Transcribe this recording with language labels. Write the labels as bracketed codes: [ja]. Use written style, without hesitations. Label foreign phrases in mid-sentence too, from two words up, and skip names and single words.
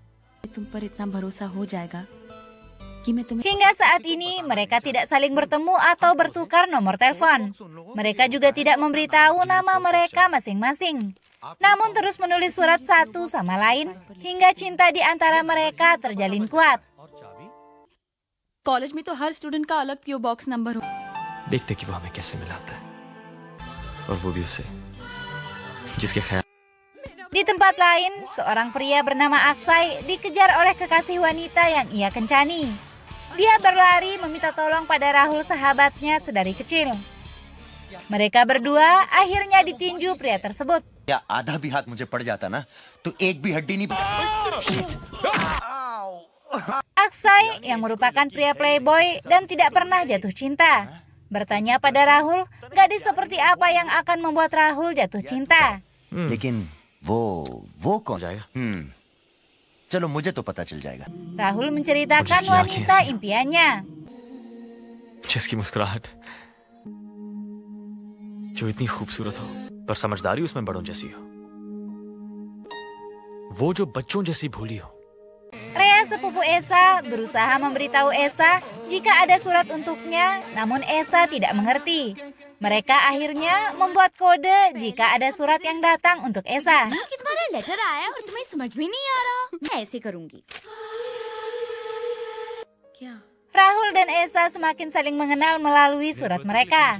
[id] Hingga saat ini mereka tidak saling bertemu atau bertukar nomor telepon. Mereka juga tidak memberitahu nama mereka masing-masing. Namun terus menulis surat satu sama lain hingga cinta di antara mereka terjalin kuat. [hi] कॉलेज में तो हर स्टूडेंट का अलग [en] PO box number [hi] हो. देखते कि वो हमें कैसे मिलाता है और वो भी उसे जिसके ख्याल. [id] Di tempat lain, seorang pria bernama Akshay dikejar oleh kekasih wanita yang ia kencani. Dia berlari meminta tolong pada Rahul, sahabatnya sedari kecil. Mereka berdua akhirnya ditinju pria tersebut. Ya, [hi] आधा भी हाथ मुझे पड़ जाता ना, तो एक भी हड्डी नहीं. [id] Akshay yang merupakan pria playboy dan tidak pernah jatuh cinta bertanya pada Rahul, gadis seperti apa yang akan membuat Rahul jatuh cinta. [hi] लेकिन वो कौन जाएगा? चलो मुझे तो पता चल जाएगा. [id] Rahul menceritakan wanita impiannya. [hi] जिसकी मुस्कुराहट जो इतनी खूबसूरत हो पर समझदारी उसमें बड़ों जैसी हो. वो जो बच्चों जैसी भोली हो. [id] Rea, sepupu Esa, berusaha memberitahu Esa jika ada surat untuknya, namun Esa tidak mengerti. Mereka akhirnya membuat kode jika ada surat yang datang untuk Esa. Rahul dan Esa semakin saling mengenal melalui surat mereka.